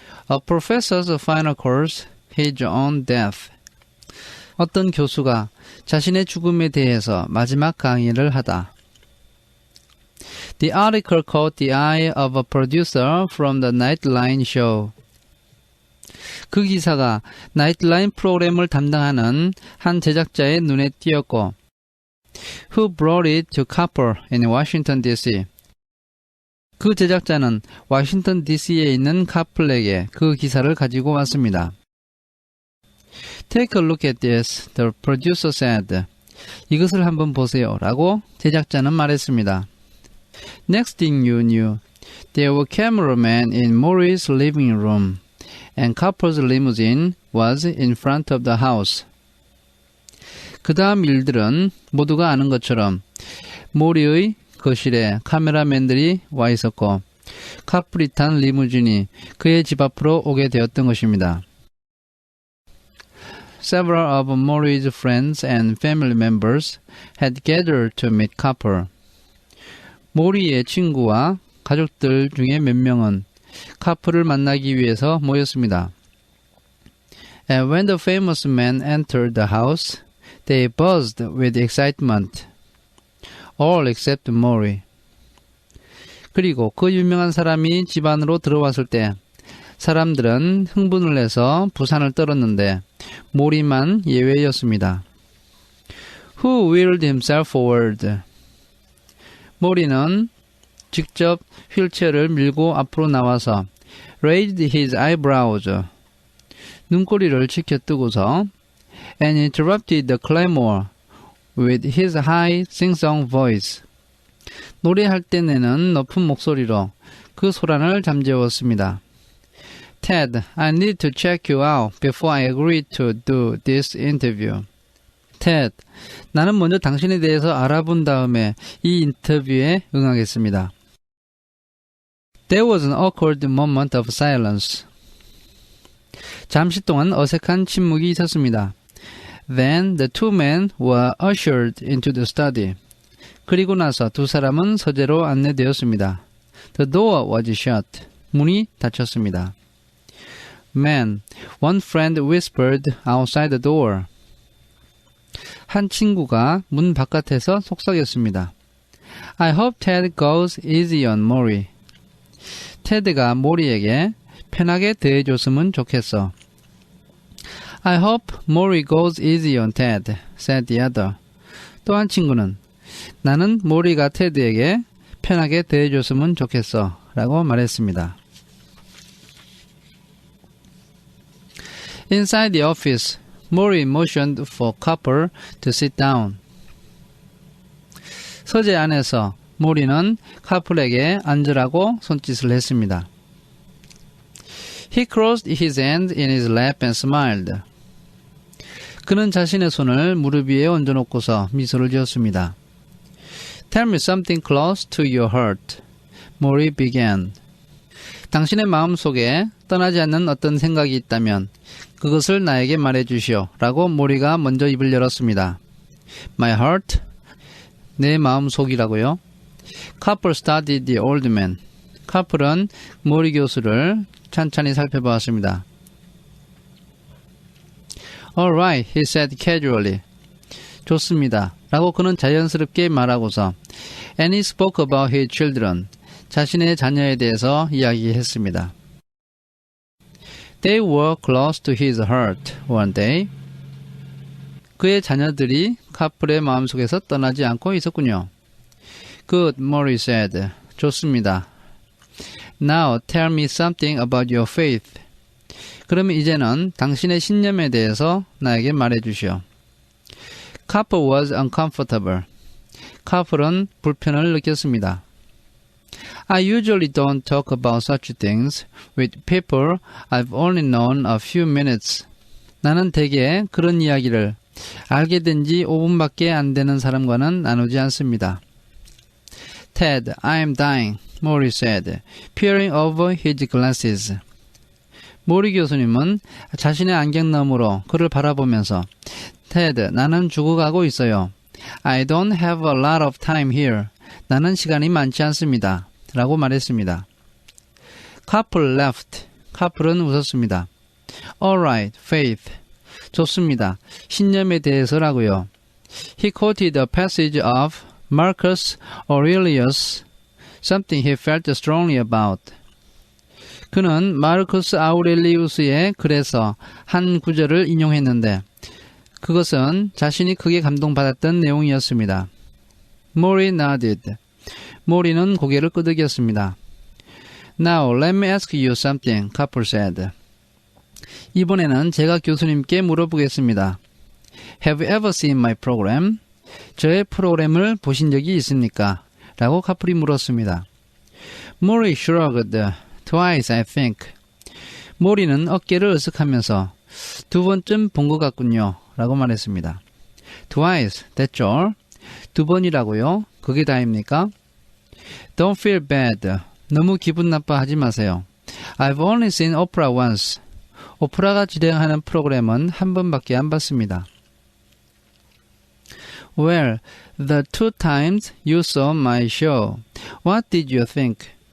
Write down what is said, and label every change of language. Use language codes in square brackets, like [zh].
[en] A professor's final course, his own death. [ko] 어떤 교수가 자신의 죽음에 대해서 마지막 강의를 하다. [en] The article caught the eye of a producer from the Nightline show. [ko] 그 기사가 나이트라인 프로그램을 담당하는 한 제작자의 눈에 띄었고 [en] Who brought it to Koppel in Washington, D.C. [ko] 그 제작자는 워싱턴 DC에 있는 카플에게 그 기사를 가지고 왔습니다. [en] Take a look at this, the producer said. [ko] 이것을 한번 보세요 라고 제작자는 말했습니다. [en] Next thing you knew, there were cameramen in Maury's living room, and couple's limousine was in front of the house. [ko] 그 다음 일들은 모두가 아는 것처럼 모리의 거실에 카메라맨들이 와 있었고 카플이 탄 리무진이 그의 집 앞으로 오게 되었던 것입니다. [en] Several of Maury's friends and family members had gathered to meet Copper. [ko] 모리의 친구와 가족들 중에 몇 명은 카플을 만나기 위해서 모였습니다. [en] And when the famous man entered the house, they buzzed with excitement. All except Maury. [ko] 그리고 그 유명한 사람이 집 안으로 들어왔을 때 사람들은 흥분을 해서 부산을 떨었는데 모리만 예외였습니다. [en] Who wheeled himself forward? [ko] 모리는 직접 휠체어를 밀고 앞으로 나와서 [en] raised his eyebrows. [ko] 눈꼬리를 치켜뜨고서 [en] and interrupted the clamor with his high sing-song voice. [ko] 노래할 때 내는 높은 목소리로 그 소란을 잠재웠습니다. [en] Ted, I need to check you out before I agree to do this interview. [ko] Ted, 나는 먼저 당신에 대해서 알아본 다음에 이 인터뷰에 응하겠습니다. [en] There was an awkward moment of silence. [ko] 잠시 동안 어색한 침묵이 있었습니다. [en] Then the two men were ushered into the study. [ko] 그리고 나서 두 사람은 서재로 안내되었습니다. [en] The door was shut. [ko] 문이 닫혔습니다. [en] Man, one friend whispered outside the door. [ko] 한 친구가 문 바깥에서 속삭였습니다. [en] I hope Ted goes easy on Maury. [ko] 테드가 모리에게 편하게 대해줬으면 좋겠어. [en] I hope Maury goes easy on Ted, said the other. [ko] 또 한 친구는 나는 모리가 테드에게 편하게 대해줬으면 좋겠어 라고 말했습니다. [en] Inside the office, Maury motioned for Copper to sit down. [ko] 서재 안에서 모리는 카플에게 앉으라고 손짓을 했습니다. [en] He crossed his hand in his lap and smiled. [ko] 그는 자신의 손을 무릎 위에 얹어놓고서 미소를 지었습니다. [en] Tell me something close to your heart. Maury began. [ko] 당신의 마음속에 떠나지 않는 어떤 생각이 있다면 그것을 나에게 말해주시오. 라고 모리가 먼저 입을 열었습니다. [en] My heart? [ko] 내 마음속이라고요? [en] Copper studied the old man. [ko] 카플은 모리 교수를 찬찬히 살펴보았습니다. [en] All right, he said casually. [ko] 좋습니다. 라고 그는 자연스럽게 말하고서 [en] And he spoke about his children. [ko] 자신의 자녀에 대해서 이야기했습니다. [en] They were close to his heart one day. [ko] 그의 자녀들이 카플의 마음속에서 떠나지 않고 있었군요. [en] Good, Maury said. [ko] 좋습니다. [en] Now tell me something about your faith. [ko] 그러면 이제는 당신의 신념에 대해서 나에게 말해주시오. [en] Couple was uncomfortable. [ko] 카플은 불편을 느꼈습니다. [en] I usually don't talk about such things with people I've only known a few minutes. [ko] 나는 대개 그런 이야기를 알게 된 지 5분밖에 안 되는 사람과는 나누지 않습니다. [en] Ted, I'm dying, Maury said, peering over his glasses. [ko] 모리 교수님은 자신의 안경 너머로 그를 바라보면서 Ted, 나는 죽어가고 있어요. [en] I don't have a lot of time here. [ko] 나는 시간이 많지 않습니다. 라고 말했습니다. [en] Couple left. [ko] 카플은 웃었습니다. [en] Alright, faith. [ko] 좋습니다. 신념에 대해서라고요. [en] He quoted a passage of Marcus Aurelius, something he felt strongly about. [ko] 그는 마르쿠스 아우렐리우스의 글에서 한 구절을 인용했는데 그것은 자신이 크게 감동받았던 내용이었습니다. [en] Maury nodded. [ko] 모리는 고개를 끄덕였습니다. [en] Now let me ask you something, Copper said. [ko] 이번에는 제가 교수님께 물어보겠습니다. [en] Have you ever seen my program? [ko] 저의 프로그램을 보신 적이 있습니까? 라고 카플이 물었습니다. [en] Maury shrugged twice, I think. [ko] 모리는 어깨를 으쓱하면서 2번쯤 본 것 같군요. 라고 말했습니다. [en] Twice, that's all. [ko] 2번이라고요? 그게 다입니까? [en] Don't feel bad. [ko] 너무 기분 나빠하지 마세요. [en] I've only seen Oprah once. [ko] 오프라가 진행하는 프로그램은 한 번밖에 안 봤습니다. [en] Well, the 2 times you saw my show, what did you think?